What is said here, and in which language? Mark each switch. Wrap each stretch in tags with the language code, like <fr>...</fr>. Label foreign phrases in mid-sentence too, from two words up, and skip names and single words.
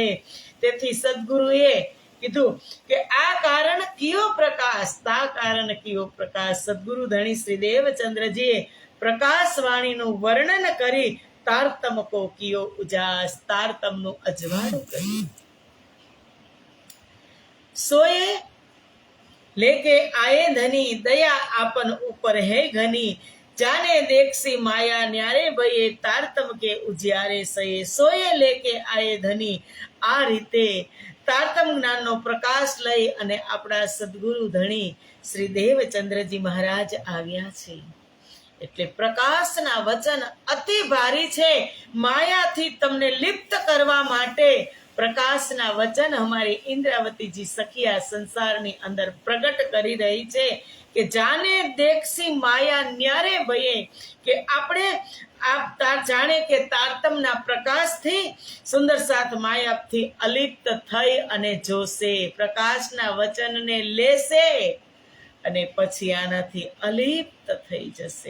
<gu>તેથી સદગુરુએ કીધું કે</gu> <hi>आ कारण कियो प्रकाश, ता कारण कियो प्रकाश.</hi> <gu>સદગુરુ ધણી શ્રી દેવચંદ્રજીએ પ્રકાશ વાણીનું વર્ણન કરી</gu> <hi>तारतम को कियो उजास,</hi> <gu>તારતમનું અજવાળું કર્યું.</gu> <hi>સોએ लेके आए धनी, दया आपन ऊपर है घनी, जाने देखसी माया न्यारे भये, तारतम के उजियारे सये. सोए लेके आए धनी.</hi> <gu>આ રીતે તારતમ જ્ઞાનનો પ્રકાશ લઈ અને આપણા સદગુરુ ધણી શ્રી દેવચંદ્રજી મહારાજ આવ્યા છે. એટલે પ્રકાશના વચન અતિ ભારી છે. માયાથી તમને લિપ્ત કરવા માટે પ્રકાશના વચન અમારી ઇન્દ્રાવતીજી સખિયા સંસારની અંદર પ્રગટ કરી રહી છે કે</gu> <hi>जाने देखसी माया न्यारे भये,</hi> <gu>કે આપણે જાણે કે તારતમના પ્રકાશથી સુંદર સાથ માયાથી અલિપ્ત થઈ અને જોશે, પ્રકાશના વચનને લેશે અને પછી આનાથી અલિપ્ત થઈ જશે.</gu>